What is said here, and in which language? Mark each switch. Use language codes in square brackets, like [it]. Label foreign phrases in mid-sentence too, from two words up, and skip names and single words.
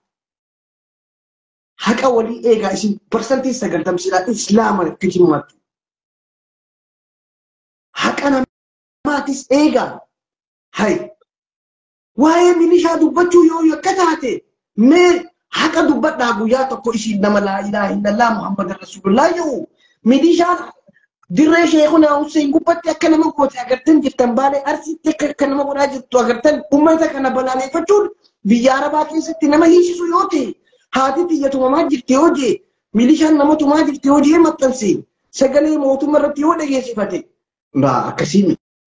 [om] Haqa walii eegaa isin parsantii 90 islaama itti himmatu. Haqa atis eegaa hay waa'ee milishaa dubbachuu yoo yakkataate mee haqa dubbadhaa guyyaa tokko isiin nama laa [ar] إله إلا الله محمد رسول الله [om] yoo milishaan dirree sheekuna Hussein gubbatti akka nama goote agartan jirtan baalee arsiitti akka nama godhaa jirtu agartan ummata kana balaaleffachuun biyya arabaa keessatti nama hiisisu yoo ta'e haati xiyyatumamaa jirti yoo jee milishaan namatumaa jirti yoo jee maxxanse sagalee mootummaa irratti yoo dhageessifate mbaa akkasii miti.